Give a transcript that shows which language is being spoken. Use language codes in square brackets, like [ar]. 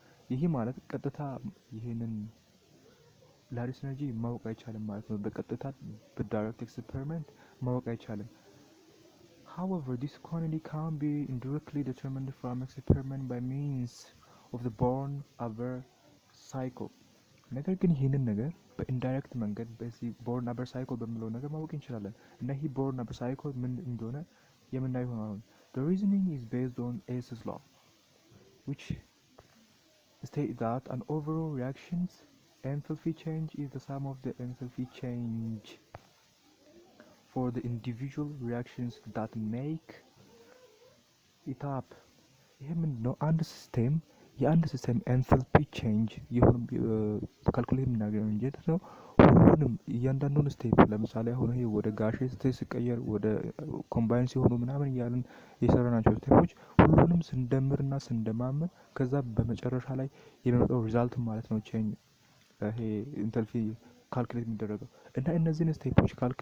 [am] ይሄ ማለት ቀጥታ ይሄንን ላቲስ ኤነርጂ ማወቅ አይቻልም ማለት ነው። በቀጥታ በዳይሬክት ኤክስፐሪመንት ማወቅ አይቻልም። [en] However, this quantity can be indirectly determined from experiment by means of the Born-Haber cycle. [am] ነገር ግን ይህንን ነገር በኢንዳይሬክት መንገድ በዚህ Born-Haber cycle በሚለው ነገር ማወቅ እንችላለን እና ይህ Born-Haber cycle ምን እንደሆነ የምናየው ይሆናል። [en] The reasoning is based on Hessi's law, which states that an overall reaction's enthalpy change is the sum of the enthalpy change for the individual reactions that make it up. [am] ይሄ ምንድነው? አንድ ሲስተም የአንድ ሲስተም ኤንታልፒ ቼንጅ የሆነ ካልኩሌት የምናገኘው እንጂ ነው። ሁሉንም እያንዳንዱን ስቴፕ ለምሳሌ አሁን ይሄ ወደ ጋሼ ስቴፕ ሲቀየር ወደ ኮምባይን ሲሆኑ ምናምን እያልን የሰራናቸው ስቴፖች ሁሉንም ስንደምርና ስንደማምር ከዛ በመጨረሻ ላይ የሚመጣው ሪዛልት ማለት ነው ቼንጅ ይሄ ኢንተልፒ ካልኩሌት የሚደረገው እና እነዚህን ስቴፖች